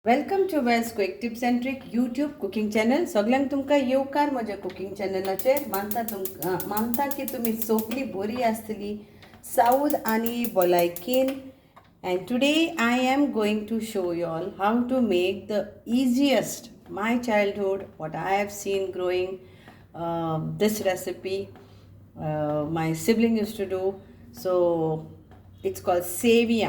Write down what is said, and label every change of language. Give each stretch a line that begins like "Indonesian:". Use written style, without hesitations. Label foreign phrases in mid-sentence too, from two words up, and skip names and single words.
English: Welcome to Wells quick tips and trick YouTube cooking channel.
Konkani: सगळ्यांक तुमकां येवकार म्हज्या कुकिंग चॅनलाचेर. मानता की तुमी सगळीं बरी आसतली साऊथ आनी भलायकेन.
English: And today I am going to show you all how to make the easiest my childhood what I have seen growing this recipe my sibling used to do. So it's called Seweiyan.